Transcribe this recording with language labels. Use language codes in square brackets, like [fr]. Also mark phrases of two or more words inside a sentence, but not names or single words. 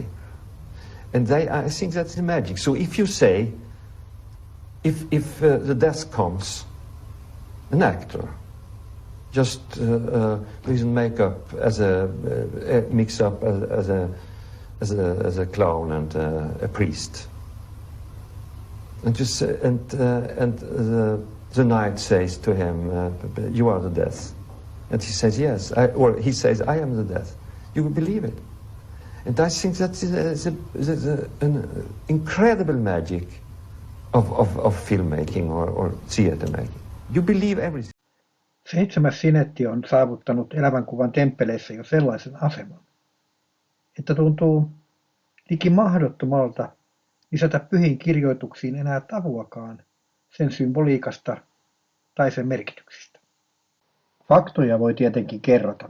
[en] And I think that's the magic. So if you say, if the death comes, an actor, just with makeup as a mix up as a clown and a priest, and just the knight says to him, "You are the death," and he says, "Yes," or he says, "I am the death." You will believe it, and I think that's an incredible magic of filmmaking or theater making. You believe everything. 7. [fi] sinetti on saavuttanut elävänkuvan temppeleissä jo sellaisen aseman, että tuntuu liki mahdottomalta lisätä pyhiin kirjoituksiin enää tavuakaan sen symboliikasta tai sen merkityksistä. Faktoja voi tietenkin kerrata.